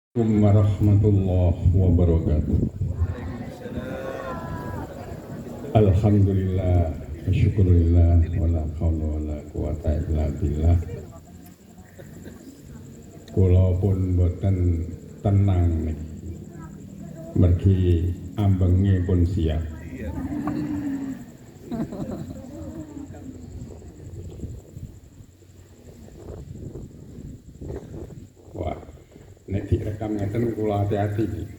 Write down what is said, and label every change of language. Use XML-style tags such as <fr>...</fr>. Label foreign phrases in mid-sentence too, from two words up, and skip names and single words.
<ar>السلام عليكم ورحمة الله وبركاته الحمد لله شكر الله ولا حول ولا قوة إلا بالله.</ar> <jv>Kula pun boten tenang nih. Mergi ambenge pun siap. Wah, nek direkam ngeten kula hati-hati iki.</jv>